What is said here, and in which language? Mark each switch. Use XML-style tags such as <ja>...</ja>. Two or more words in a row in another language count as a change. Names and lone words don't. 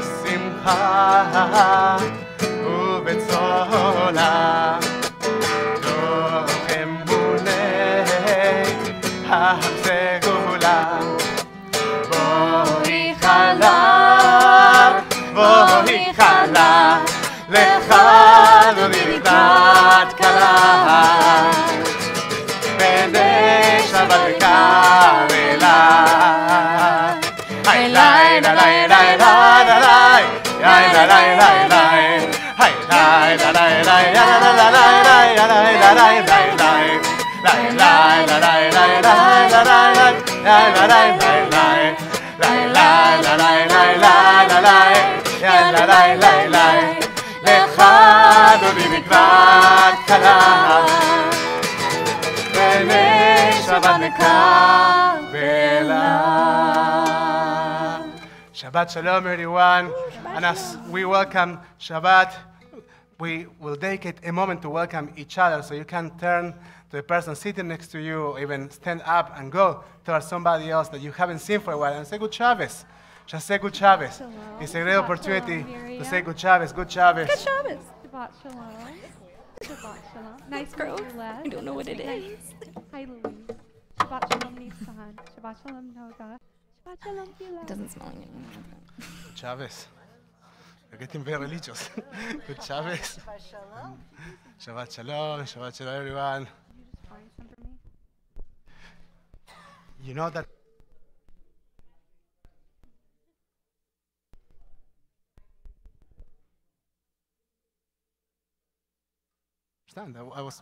<he>בשמחה ובצולה תוך אמוני הסגולה בואי חלה בואי חלה לך דודי לקראת קלה פני שבת לקבלה היי ליי ליי ליי ליי ליי היי ליי ליי ליי ליי היי ליי ליי ליי ליי לך דודי לקראת קלה פני שבת לקבלה שבת שלום</he> <en>everyone and as we welcome Shabbat we will dedicate a moment to welcome each other so you can turn to the person sitting next to you or even stand up and go towards somebody else that you haven't seen for a while and say good Shabbos. Just say good Shabbos. It's a great opportunity to say good Shabbos. Good Shabbos. Good Shabbos.</en> <he>שבת שלום. שבת שלום.</he> <en>Nice grove. I don't know what it is. Hi, Louise.</en> <he>שבת שלום, Nisan. שבת שלום, Noga. שבת שלום, Gila.</he> <en>It doesn't smell like anything. Good Shabbos. You're getting very religious. Good Shabbos.</en> <he>שבת שלום. שבת שלום,</he> <en>everyone. Can you just find some for me? You know that I was.</en>